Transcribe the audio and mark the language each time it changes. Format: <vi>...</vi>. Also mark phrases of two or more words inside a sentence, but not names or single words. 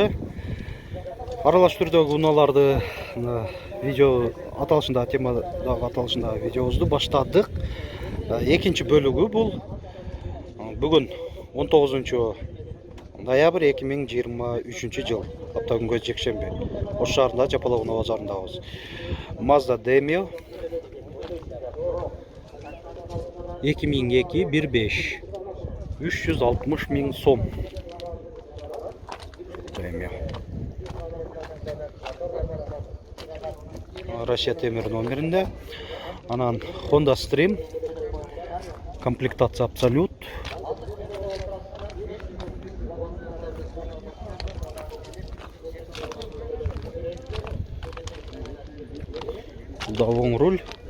<ky>Аралаш түрдөгү унааларды видео аталышында, темадагы аталышында видеобузду баштадык. Экинчи бөлүгү бул. Бүгүн 19-ноябрь 2023 жыл. Апта күнгө жекшемби. Ош шаарында Жапалак Унаа базарындабыз.</ky> <uz>Mazda Demio 2002 1.5 360 ming so'm.</uz> <ky>Demio. Россия темир номеринде. Анан Honda Stream. Комплектация Absolut. Бул да оң руль.</ky>